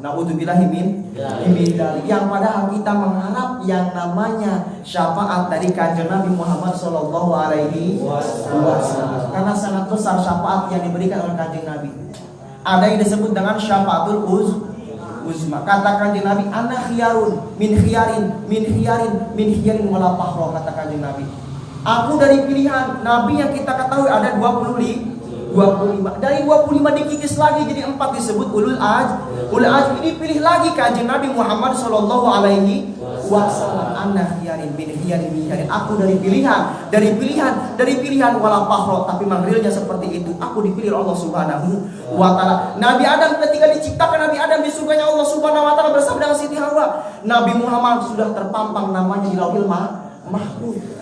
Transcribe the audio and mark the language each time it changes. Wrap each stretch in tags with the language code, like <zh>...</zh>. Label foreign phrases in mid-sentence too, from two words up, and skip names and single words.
<ar>نعوذ بالله من ذلك.</ar> <id>Yang padahal kita mengharap yang namanya syafaat dari Kanjeng Nabi Muhammad</id> <ar>صلى الله عليه وسلم.</ar> <id>Karena sangat besar syafaat yang diberikan oleh Kanjeng Nabi. Ada yang disebut dengan</id> <ar>الشفاعة العظمى.</ar> <id>Kata Kanjeng Nabi,</id> <ar>أنا خيار من خيار ولا فخر,</ar> <id>kata Kanjeng Nabi. Aku dari pilihan Nabi yang kita ketahui ada 25. Dari 25 dikikis lagi jadi 4 disebut</id> <ar>أولو العزم.</ar> <id>Ini pilih lagi Kanjeng Nabi Muhammad</id> <ar>صلى الله عليه وسلم. أنا خيار من خيار.</ar> <id>Aku dari pilihan</id> <ar>ولا فخر,</ar> <id>tapi manggilnya seperti itu. Aku dipilih oleh Allah</id> <ar>سبحانه وتعالى.</ar> <id>Nabi Adam ketika diciptakan, Nabi Adam di surganya Allah</id> <ar>سبحانه وتعالى</ar> <id>bersama dengan Siti Hawa. Nabi Muhammad sudah terpampang namanya di Lauhil Mahfuz.</id>